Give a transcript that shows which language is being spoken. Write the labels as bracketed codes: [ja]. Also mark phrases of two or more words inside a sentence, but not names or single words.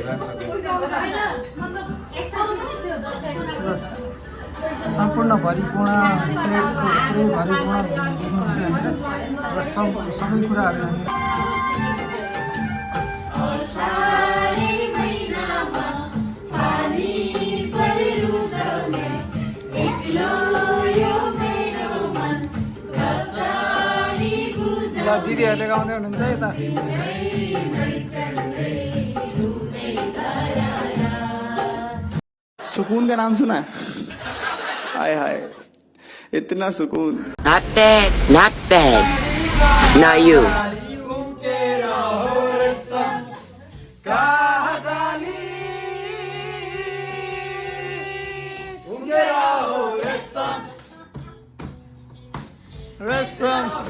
[ne] प्लस सम्पूर्ण भरिपूर्ण पुरै भरिपूर्ण देख्नुहुन्छ यहाँनिर र सबै कुराहरू यहाँनिर दिदीहरूले गाउँदै हुनुहुन्छ यता [hi] सुकून का नाम सुना हाय हाय इतना सुकून [en] Not bad, not bad. Now you. [hi] रेशम